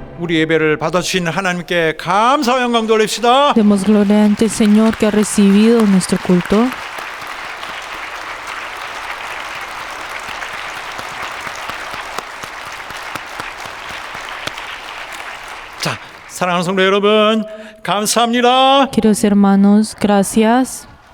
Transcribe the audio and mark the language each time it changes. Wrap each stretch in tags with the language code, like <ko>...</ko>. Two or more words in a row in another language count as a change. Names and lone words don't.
<ko>우리 예배를 받아주신 하나님께 감사와 영광 돌립시다.</ko> <es>Demos gloria ante el Señor que ha recibido nuestro culto.</es> <ko>자, 사랑하는 성도 여러분, 감사합니다.</ko> <es>Queridos hermanos, gracias.</es>